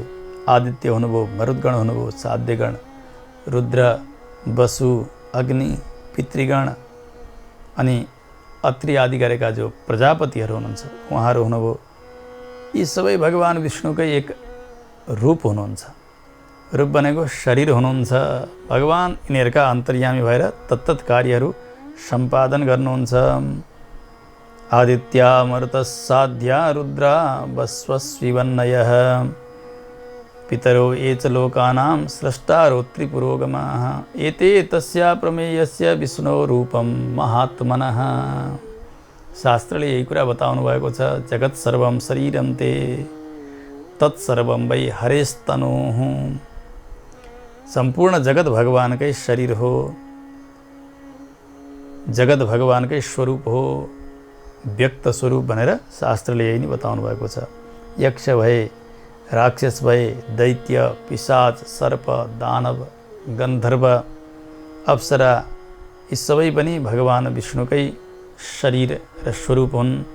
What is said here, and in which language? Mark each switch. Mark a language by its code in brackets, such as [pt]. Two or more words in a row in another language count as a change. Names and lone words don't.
[ne] आदित्य हुनुभयो, मरुद्गण हुनुभयो, साध्यगण, रुद्र, वसु, अग्नि, पितृगण अनि अत्रि आदि गरेका जो प्रजापतिहरू हुनुहुन्छ, उहाँहरू हुनुभयो। यी सबै भगवान विष्णुकै एक रूप हुनुहुन्छ। रूप भनेको शरीर हुनुहुन्छ। भगवान यिनीहरूका अन्तर्यामी भएर तत्तत् कार्यहरू सम्पादन गर्नुहुन्छ। [sa] आदित्या मरुतस्साध्या रुद्रा वस्वस्विवन्नयः पितरो ये च लोकानां स्रष्टारो त्रिपुरोगमाः एते तस्या प्रमेयस्य विष्णोरूपं महात्मनः। [ne] शास्त्रले यही कुरा बताउनु भएको छ। [sa] जगत सर्वं शरीरं ते तत्सर्वं वै हरेस्तनुः। [ne] सम्पूर्ण जगत भगवानकै शरीर हो, जगत भगवानकै स्वरूप हो, व्यक्त स्वरूप भनेर शास्त्रले यही नै बताउनु भएको छ। यक्ष भए, राक्षस भए, दैत्य, पिशाच, सर्प, दानव, गन्धर्व, अप्सरा, यी सबै पनि भगवान विष्णुकै शरीर र स्वरूप हुन्।